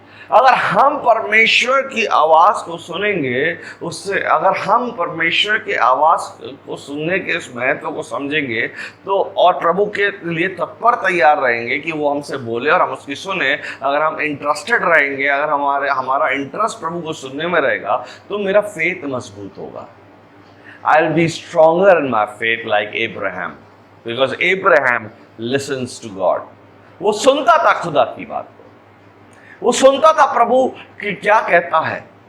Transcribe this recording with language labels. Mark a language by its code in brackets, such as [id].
[hi] अगर हम परमेश्वर की आवाज को सुनेंगे, उससे अगर हम परमेश्वर की आवाज को सुनने के इस महत्व को समझेंगे तो और प्रभु के लिए तत्पर तैयार रहेंगे कि वो हमसे बोले और हम उसकी सुने, अगर हम इंटरेस्टेड रहेंगे, अगर हमारा इंटरेस्ट प्रभु को सुनने में रहेगा तो मेरा फेथ मजबूत होगा। [en] I'll be stronger in my faith like Abraham, because Abraham listens to God. [hi] वो सुनता था खुदा की बात को, वो सुनता था प्रभु की क्या कहता है।